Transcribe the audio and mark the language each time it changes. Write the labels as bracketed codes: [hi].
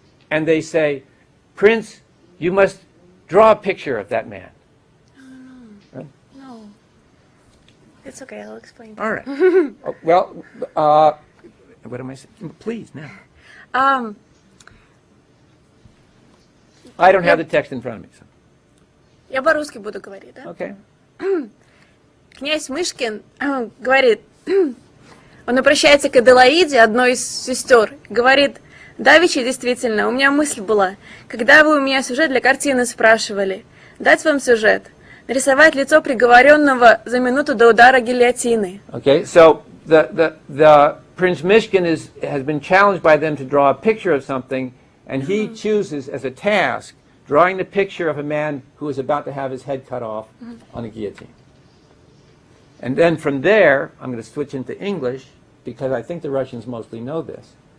[en] And they say, "Prince, you must draw a picture of that man." No. No. It's okay, I'll explain. All right. What am I saying? Please, now. I don't have the text in front of me. So. [ru] Я по-русски буду говорить, да? [en] Okay. [ru] Князь Мышкин говорит, он обращается к Аделаиде, одной из сестер, говорит: "Давичи, действительно, у меня мысль была, когда вы у меня сюжет для картины спрашивали, дать вам сюжет, нарисовать лицо приговоренного за минуту до удара гильотины." [en] Okay, so the Prince Mishkin has been challenged by them to draw a picture of something, and he chooses as a task drawing the picture of a man who is about to have his head cut off on a guillotine. And then from there, I'm going to switch into English because I think the Russians mostly know this.